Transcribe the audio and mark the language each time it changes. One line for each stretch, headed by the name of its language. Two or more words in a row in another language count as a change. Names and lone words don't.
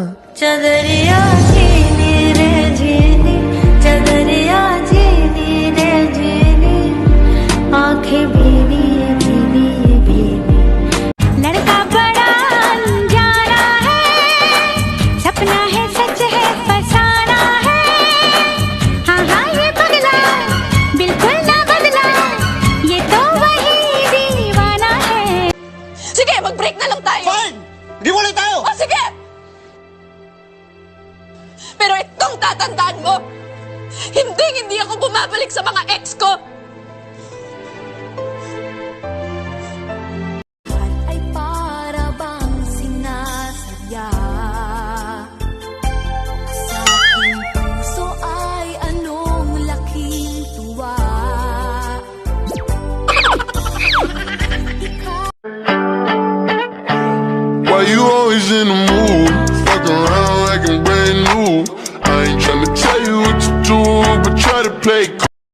Hindi: चदरिया झीनी रे झीनी, चदरिया झीनी रे झीनी, आंखें भीनी भीनी भीनी। लड़का बड़ा अनजाना है, सपना है सच है फसाना है। हाँ हाँ ये पगला बिल्कुल ना बदला, ये तो वही दीवाना है।
Filipino: Sige, mag-break na lang tayo! Fine! Di mo ulit tayo! O sige! Pero itong tatandaan mo, hindi ako bumabalik sa mga ex ko! Ay para bang sinasadya, sa aking puso ay anong laking tuwa.
English: Why you always in the mood? Fuck around like I'm brand new. I ain't tryna tell you what to do, but try to play cool.